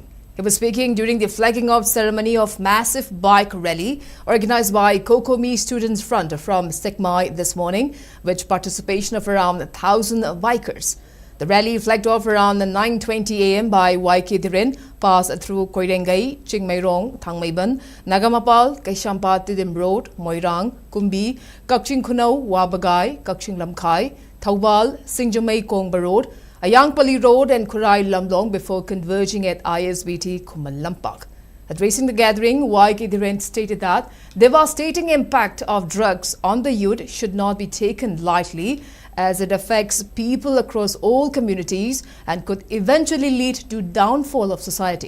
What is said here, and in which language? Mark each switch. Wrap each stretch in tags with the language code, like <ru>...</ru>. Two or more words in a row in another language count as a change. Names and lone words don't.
<en>He was speaking during the flagging off ceremony of massive bike rally organized by COCOMI Students Front from Sktv'S this morning, with participation of around 1,000 bikers. The rally flagged off around 9:20 a.m. by YK Dhiren, passed through Koirengai, Chingmairong, Thangmaiban, Nagamapal, Kaishampa Tidim Road, Moirang, Kumbi, Kakching Khunau, Wabagai, Kakching Lamkhai, Thaubal, Singjamai Kongba Road, Ayangpali Road and Kurai Lamlong before converging at ISBT Kuman Lampak. Addressing the gathering, YK Dhiren stated that devastating impact of drugs on the youth should not be taken lightly, as it affects people across all communities and could eventually lead to downfall of society.</en>